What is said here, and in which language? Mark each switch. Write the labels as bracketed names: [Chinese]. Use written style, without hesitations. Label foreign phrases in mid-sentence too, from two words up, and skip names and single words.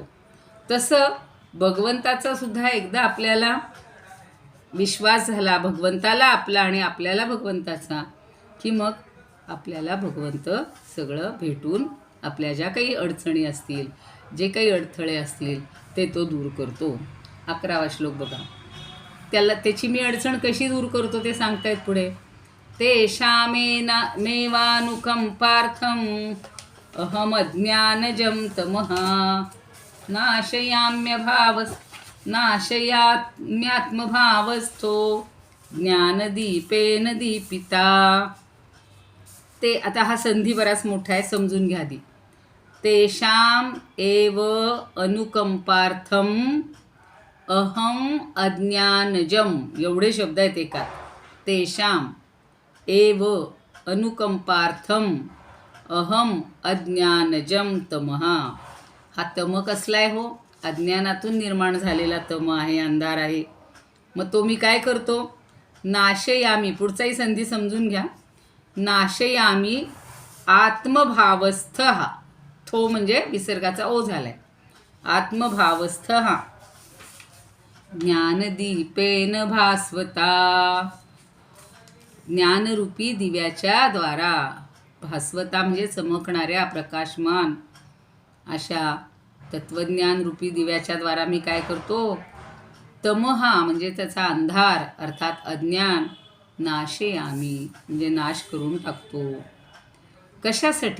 [Marathi] तसं भगवंताचा सुद्धा एकदा आपल्याला विश्वास झाला, भगवंताला आपला आणि आपल्याला भगवंताचा, की मग आपल्याला भगवंत सगळं भेटून आपल्या ज्या काही अडचणी असतील, जे काही अडथळे असतील ते तो दूर करतो. 11वा श्लोक बघा. त्याची मी अडचण कशी दूर करतो ते सांगतायत पुढे. [Sanskrit] तेषामेवानुकंपार्थम अहमज्ञानजं तमहा नाशयाम्यात्मभावस्थो ज्ञानदीपेन दीपिता. [Marathi] ते आता हा संधी बराच मोठा आहे, समजून घ्या आधी. [Sanskrit] तेषाम एव अनुकंपार्थम अहम अज्ञानजम, [Marathi] एवढे शब्द आहेत एका. [Sanskrit] तेषाम एव अनुकंपार्थम अहम अज्ञानजम तमहा. [Marathi] हा तम कसला आहे हो? अज्ञानातून निर्माण झालेला तम आहे, अंधार आहे. मग तो मी काय करतो? नाशयामी, पुढचाही संधी समजून घ्या. [Sanskrit] नाशयामी आत्मभावस्थ हा, [Marathi] थो म्हणजे विसर्गाचा ओ झालाय. [Sanskrit] आत्मभावस्थ हा ज्ञानदीपेन भास्वता, [Marathi] ज्ञानरूपी दिव्याच्या द्वारा, भास्वता म्हणजे चमकणाऱ्या प्रकाशमान अशा तत्वज्ञान रूपी दिव्याच्या द्वारा मी काय करतो, तमहा म्हणजे त्याचा अंधार अर्थात अज्ञान, नाशयामी म्हणजे नाश करून टाकतो. कशासाठी?